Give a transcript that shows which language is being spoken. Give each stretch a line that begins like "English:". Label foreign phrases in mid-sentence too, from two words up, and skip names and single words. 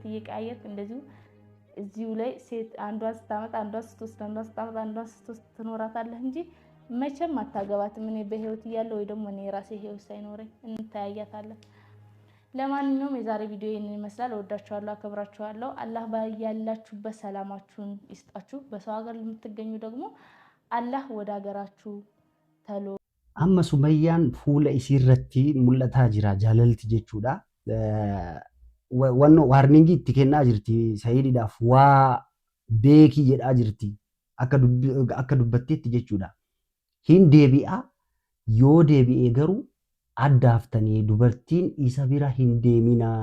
Amharic: እየቀያየርክ እንደዚሁ እዚሁ ላይ ሴት አንዷን ስታመጣ አንዷን ስትወስድ አንዷን ስታመጣ አንዷን ስትወስድ ትኖራታለህ እንጂ መቼም አታገባትም። እኔ በህይወት እያለሁ ወይ ደግሞ እኔ የራሴ ህይወት ሳይኖረኝ እንተያያታለን። ለማንኛውም የዛሬ ቪዲዮ ይህንን ይመስላል። እወዳችኋለሁ፣ አከብራችኋለሁ። አላህ ያላችሁበት ሰላማችሁን ይስጣችሁ። በሰው ሀገር የምትገኙ ደግሞ አላህ ወደ ሀገራችሁ ተሎ
Oromo: amma Sumayyaan fuula isiirratti mul'ataa jira jaalalti jechuudha. Wanno waarningi itti kennaa jirti Sa'iididhaaf waa beekii jedhaa jirti akka dubbatteetti jechuudha. Hin deebi'a yoo deebi'ee garuu addaaftanii dubartiin isa bira hin deeminaa.